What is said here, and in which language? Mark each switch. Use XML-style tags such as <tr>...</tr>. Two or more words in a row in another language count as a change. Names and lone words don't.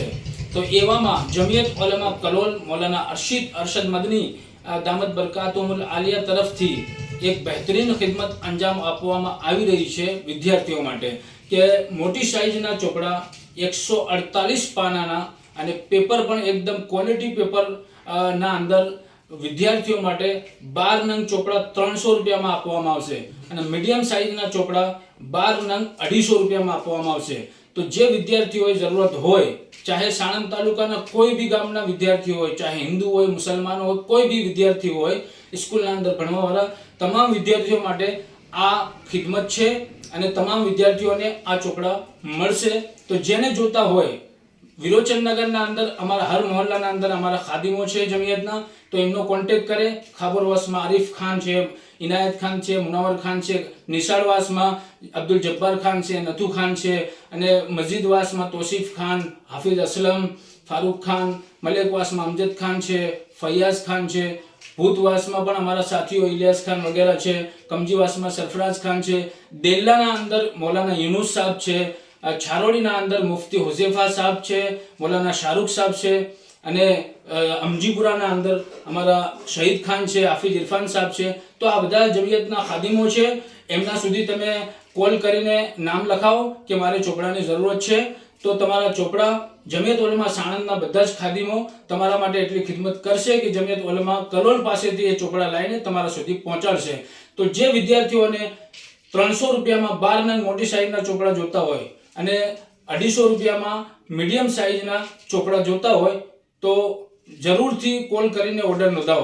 <gu>તો એવામાં જમિયત ઉલમા કલોલ મૌલાના અરશદ મદની દામત બરકાતુલ આલિયા તરફથી એક બહેતરીન ખિદમત અંજામ આપવામાં આવી રહી છે વિદ્યાર્થીઓ માટે કે મોટી સાઇઝના ચોપડા 148 પાનાના અને પેપર પણ એકદમ ક્વોલિટી પેપર ના અંદર વિદ્યાર્થીઓ માટે 12 નંગ ચોપડા 300 રૂપિયામાં આપવામાં આવશે અને મીડિયમ સાઇઝના ચોપડા 12 નંગ 250 રૂપિયામાં આપવામાં આવશે। તો જે વિદ્યાર્થીઓ જરૂરત હોય, ચાહે સાણંદ તાલુકાના કોઈ ભી ગામના વિદ્યાર્થી હોય, ચાહે હિંદુ હોય, મુસલમાન હોય, કોઈ ભી વિદ્યાર્થી હોય, સ્કૂલના અંદર ભણવાવાળા તમામ વિદ્યાર્થીઓ માટે આ ખિદમત છે અને તમામ વિદ્યાર્થીઓને આ ચોપડા મળશે। તો જેને જોતા હોય વિરોચન નગરના અંદર અમારા હર મોહલ્લાના અંદર અમારા ખાદિમો છે જમિયતના, તો એમનો કૉન્ટેક્ટ કરે। ખાબરવાસમાં આરિફ ખાન છે, ઇનાયત ખાન છે, મુનાવર ખાન છે, નિશાળવાસમાં અબ્દુલ જબ્બાર ખાન છે, નથુ ખાન છે અને મસ્જિદવાસમાં તોસીફ ખાન, હાફિઝ અસલમ, ફારૂક ખાન, મલેકવાસમાં અમજદ ખાન છે, ફૈયાઝ ખાન છે, ભૂતવાસમાં પણ અમારા સાથીઓ ઇલિયાસ ખાન વગેરે છે, કમજીવાસમાં સરફરાઝ ખાન છે, દેલ્લાના અંદર મૌલાના યુનુસ સાહેબ છે, છારોડીના અંદર મુફ્તી હુઝૈફા સાહેબ છે, મૌલાના શાહરુખ સાહેબ છે અને અમજીપુરાના અંદર અમારા શહીદ ખાન છે, હાફિઝ ઇરફાન સાહેબ છે। તો આ બધા જમિયતના ખાદિમો છે, એમના સુધી તમે કૉલ કરીને નામ લખાવો કે મારે ચોપડાની જરૂરત છે। તો તમારા ચોપડા જમિયત ઉલમા સાણંદના બધા જ ખાદીમો તમારા માટે એટલી ખિદમત કરશે કે જમિયત ઉલમા કલોલ પાસેથી એ ચોપડા લાવીને તમારા સુધી પહોંચાડશે। તો જે વિદ્યાર્થીઓને 300 રૂપિયામાં 12 નંગ મોટી સાઇઝના ચોપડા જોતા હોય અને 250 રૂપિયામાં મીડિયમ સાઇઝના ચોપડા જોતા હોય તો જરૂરથી કોલ કરીને ઓર્ડર નોંધાવો।</gu>